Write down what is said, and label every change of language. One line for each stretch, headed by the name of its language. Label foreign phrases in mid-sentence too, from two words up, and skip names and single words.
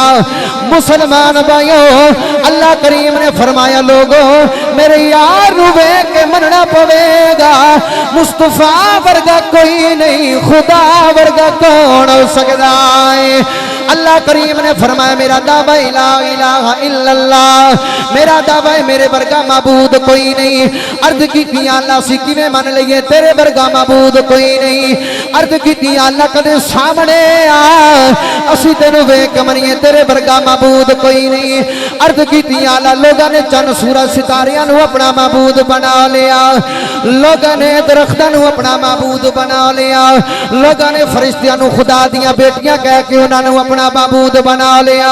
Punjabi: مسلمان بھائیوں اللہ کریم نے فرمایا لوگوں میرے یار نوں ویکھ کے منّنا پوےگا. مصطفیٰ ورگا کوئی نہیں، خدا ورگا کون ہو سکتا ہے. اللہ کریم نے فرمایا میرا دعویٰ
Arabic: لا إله إلا الله,
Punjabi: میرا دعویٰ ہے میرے ورگا معبود کوئی نہیں. عرض کی اللہ سی کیویں من لئیے تیرے ورگا معبود کوئی نہیں. عرض کی اللہ کدے سامنے آ اسی تینوں ویکھ کے منیے تیرے ورگا معبود کوئی نہیں. عرض کی اللہ لوگوں نے چند سورج ستاریاں نوں اپنا معبود بنا لیا، لوگوں نے درختاں نوں اپنا معبود بنا لیا، لوگوں نے فرشتیاں نوں خدا دیاں بیٹیاں کہہ کے اوہناں نوں اپنا معبود بنا لیا.